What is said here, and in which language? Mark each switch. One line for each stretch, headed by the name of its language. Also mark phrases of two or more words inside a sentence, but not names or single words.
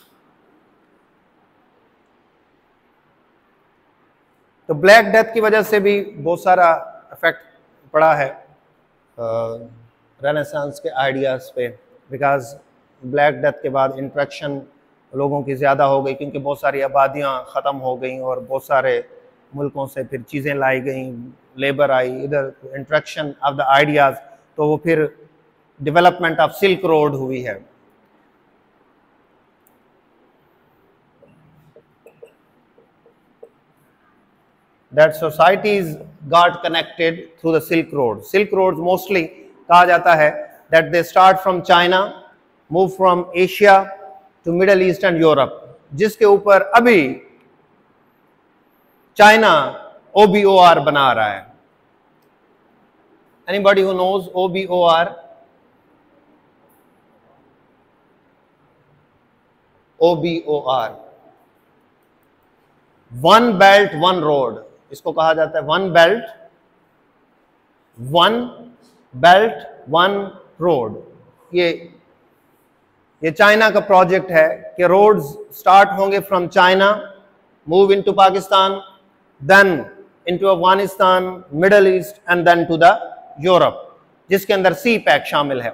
Hindi: तो ब्लैक डेथ की वजह से भी बहुत सारा इफेक्ट पड़ा है रेनेसांस के आइडियाज़ पे, बिकॉज ब्लैक डेथ के बाद इंट्रैक्शन लोगों की ज़्यादा हो गई, क्योंकि बहुत सारी आबादियाँ ख़त्म हो गई और बहुत सारे मुल्कों से फिर चीज़ें लाई गई, लेबर आई, इधर
English: interaction of the ideas,
Hindi: तो वो फिर
English: development of Silk Road
Hindi: हुई है।
English: That societies got connected through the Silk Road. Silk roads mostly
Hindi: कहा जाता है
English: that they start from China, move from Asia to Middle East and Europe,
Hindi: जिसके ऊपर अभी चाइना OBOR बना रहा है।
English: Anybody who knows OBOR? OBOR, One Belt One Road,
Hindi: इसको कहा जाता है वन बेल्ट वन रोड। ये चाइना का प्रोजेक्ट है कि
English: roads start होंगे from China, move into Pakistan, then into Afghanistan, Middle East and then to the Europe,
Hindi: जिसके अंदर सी पैक शामिल है।